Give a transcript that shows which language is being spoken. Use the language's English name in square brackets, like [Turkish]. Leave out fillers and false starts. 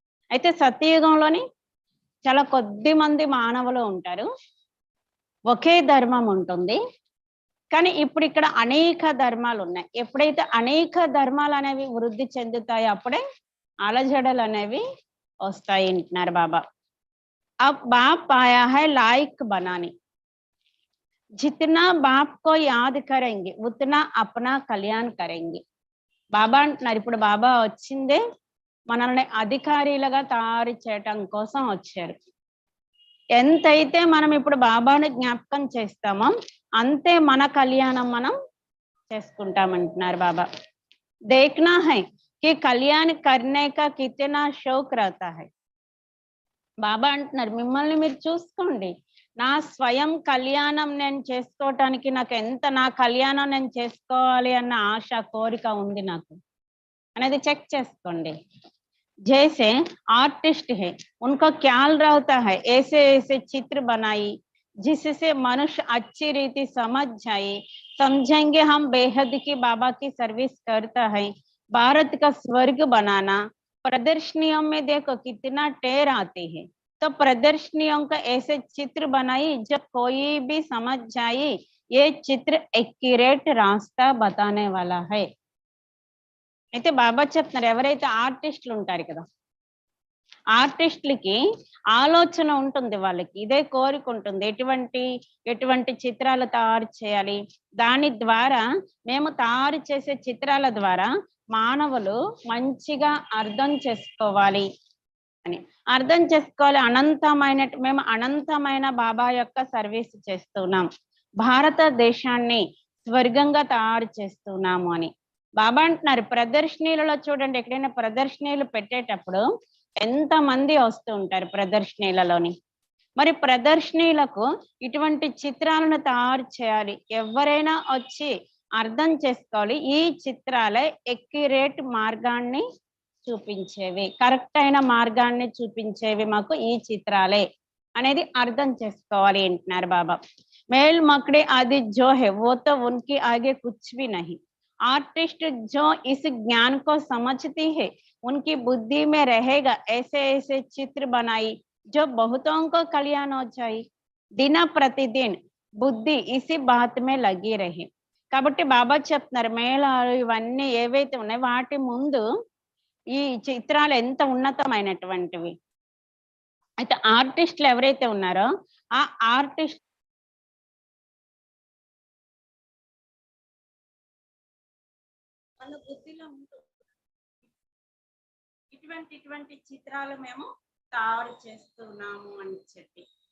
[Telugu] అయితే సత్యయుగంలోని చాలా కొద్ది మంది మానవులు ఉంటారు, ఒకే ధర్మం ఉంటుంది. కానీ ఇప్పుడు ఇక్కడ అనేక ధర్మాలు ఉన్నాయి. ఎప్పుడైతే అనేక ధర్మాలు అనేవి వృద్ధి చెందుతాయో అప్పుడే అలజడలు అనేవి వస్తాయి అంటున్నారు బాబా. [Hindi] अब बाप आया है लायक बनाने, जितना बाप को याद करेंगे उतना अपना कल्याण करेंगे. [Telugu] బాబా అంటున్నారు ఇప్పుడు బాబా వచ్చిందే మనల్ని అధికారులుగా తయారు చేయటం కోసం వచ్చారు. ఎంతైతే మనం ఇప్పుడు బాబాను జ్ఞాపకం చేస్తామో అంతే మన కళ్యాణం మనం చేసుకుంటామంటున్నారు బాబా. [Hindi] देखना है कि कल्याण करने का कितना शौक रहता है. [Telugu] బాబా అంటున్నారు మిమ్మల్ని మీరు చూసుకోండి, నా స్వయం కళ్యాణం నేను చేసుకోవటానికి నాకు ఎంత నా కళ్యాణం నేను చేసుకోవాలి అన్న ఆశ కోరిక ఉంది నాకు అనేది చెక్ చేసుకోండి. [Hindi] जैसे आर्टिस्ट है उनको ख्याल रहता है ऐसे ऐसे चित्र बनाई जिससे मनुष्य अच्छी रीति समझ जाए, समझेंगे हम बेहद की बाबा की सर्विस करता है, भारत का स्वर्ग बनाना। प्रदर्शनियों में देखो कितना टेर आते हैं, तो प्रदर्शनियों का ऐसे चित्र बनाई जब कोई भी समझ जाए ये चित्र एक्यूरेट रास्ता बताने वाला है। [Telugu] అయితే బాబా చెప్తున్నారు ఎవరైతే ఆర్టిస్టులు ఉంటారు కదా, ఆర్టిస్టులకి ఆలోచన ఉంటుంది, వాళ్ళకి ఇదే కోరిక ఉంటుంది, ఎటువంటి చిత్రాలు తయారు చేయాలి, దాని ద్వారా మేము తయారు చేసే చిత్రాల ద్వారా మానవులు మంచిగా అర్థం చేసుకోవాలి అని. అర్థం చేసుకోవాలి, మేము అనంతమైన బాబా యొక్క సర్వీస్ చేస్తున్నాం, భారతదేశాన్ని స్వర్గంగా తయారు చేస్తున్నాము అని బాబా అంటున్నారు. ప్రదర్శనీలలో చూడండి, ఎక్కడైనా ప్రదర్శనీలు పెట్టేటప్పుడు ఎంత మంది వస్తూ ఉంటారు ప్రదర్శనీలలోని. మరి ప్రదర్శనీలకు ఇటువంటి చిత్రాలను తయారు చేయాలి, ఎవరైనా వచ్చి అర్థం చేసుకోవాలి, ఈ చిత్రాలే ఎక్యురేట్ మార్గాన్ని చూపించేవి, కరెక్ట్ అయిన మార్గాన్ని చూపించేవి మాకు ఈ చిత్రాలే అనేది అర్థం చేసుకోవాలి అంటున్నారు బాబా. [Hindi] మేల్ మక్కడే అది జో హై वो तो उनके आगे कुछ भी नहीं। आर्टिस्ट जो इस ज्ञान को समझती है उनकी बुद्धि में रहेगा ऐसे ऐसे चित्र बनाई जो बहुतों को कल्याण हो जाए, दिन प्रतिदिन బుద్ధి ఇసి బాత్ మే లగి రహే. [Telugu] కాబట్టి బాబా చెప్తున్నారు మేళాలు ఇవన్నీ ఏవైతే ఉన్నాయో వాటి ముందు ఈ చిత్రాలు ఎంత ఉన్నతమైనటువంటివి. అయితే ఆర్టిస్టులు ఎవరైతే ఉన్నారో ఆ ఆర్టిస్ట్ బుద్ధిలో ఉంటుంది ఇటువంటి చిత్రాలు మేము తయారు చేస్తున్నాము అని చెప్పి.